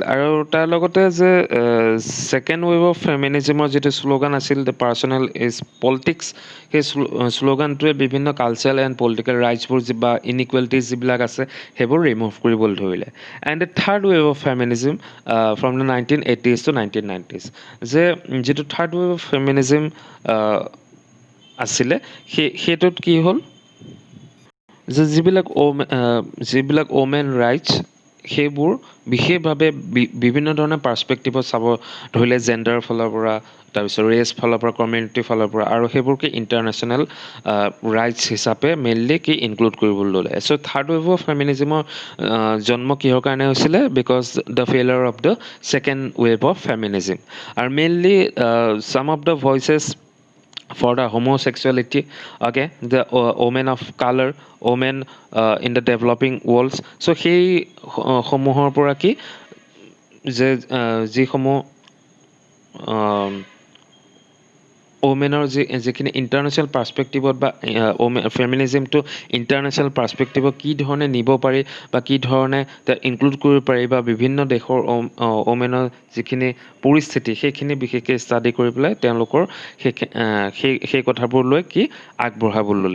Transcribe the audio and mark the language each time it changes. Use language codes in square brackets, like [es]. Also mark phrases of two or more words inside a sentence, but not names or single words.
[as] আৰু তাৰ লগতে যে [en] second wave of feminism [as] যিটো শ্লোগান আছিল [en] the personal is politics, [as] সেই শ্লোগানটোৱে বিভিন্ন [en] cultural and political [as] ৰাইটছবোৰ বা ইনইকুৱেলিটিজ যিবিলাক আছে সেইবোৰ ৰিমুভ কৰিবলৈ ধৰিলে। [en] and the third wave of feminism from the 1980s to 1990s, [as] যে যিটো [en] third wave of feminism [as] আছিলে সেইটোত কি হ'ল যে যিবিলাক [en] women rights [as] সেইবোৰ বিশেষভাৱে বিভিন্ন ধৰণৰ পাৰ্চপেক্টিভত চাব ধৰিলে, জেণ্ডাৰৰ ফালৰ পৰা, তাৰপিছত ৰেচ ফালৰ পৰা, কমিউনিটিৰ ফালৰ পৰা, আৰু সেইবোৰকে [en] international rights [as] হিচাপে মেইনলি কি ইনক্লুড কৰিবলৈ ল'লে। [en] so third wave of feminism [as] জন্ম কিহৰ কাৰণে হৈছিলে? [en] because the failure of the second wave of feminism. আৰু mainly some of the voices for the homosexuality, okay, the women of color, women in the developing worlds. [as] So সেই সমূহৰ পৰা কি যে যিসমূহ ওমেনৰ যিখিনি [en] international perspective [as] বা ফেমিনিজিমটো [en] international perspective [as] কি ধৰণে নিব পাৰি বা কি ধৰণে ইনক্লুড কৰিব পাৰি, বা বিভিন্ন দেশৰ ওমেনৰ যিখিনি পৰিস্থিতি সেইখিনি বিশেষকৈ ষ্টাডি কৰি পেলাই তেওঁলোকৰ সেই কথাবোৰ লৈ কি আগবঢ়াবলৈ ল'লে।